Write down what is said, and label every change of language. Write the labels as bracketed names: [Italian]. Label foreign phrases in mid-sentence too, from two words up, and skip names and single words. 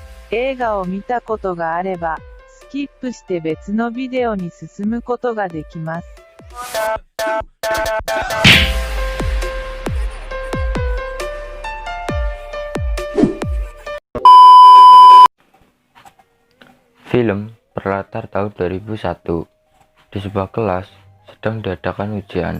[Japanese] 映画を見たことがあれば、スキップして別のビデオに進むことができます。 [Indonesian] Film berlatar tahun 2001. Di sebuah kelas sedang diadakan ujian.